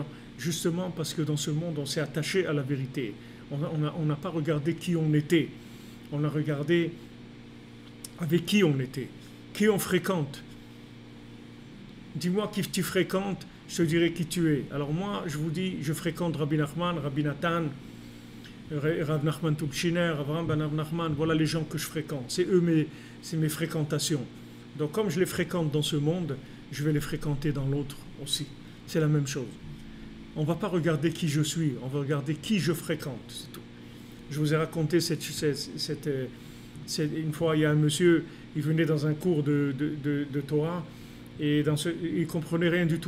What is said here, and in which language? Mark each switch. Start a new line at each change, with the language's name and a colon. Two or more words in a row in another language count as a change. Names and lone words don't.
French: Justement parce que dans ce monde, on s'est attaché à la vérité. On n'a pas regardé qui on était. On a regardé avec qui on était. Qui on fréquente. Dis-moi qui tu fréquentes, je te dirai qui tu es. Alors moi, je vous dis, je fréquente Rabbi Nachman, Rabbi Nathan, Rav Nachman Tubshiner, Avraham ben Rav Nachman, voilà les gens que je fréquente. C'est mes fréquentations. Donc comme je les fréquente dans ce monde, je vais les fréquenter dans l'autre aussi. C'est la même chose. On ne va pas regarder qui je suis, on va regarder qui je fréquente, c'est tout. Je vous ai raconté une fois, il y a un monsieur, il venait dans un cours de Torah, et il ne comprenait rien du tout.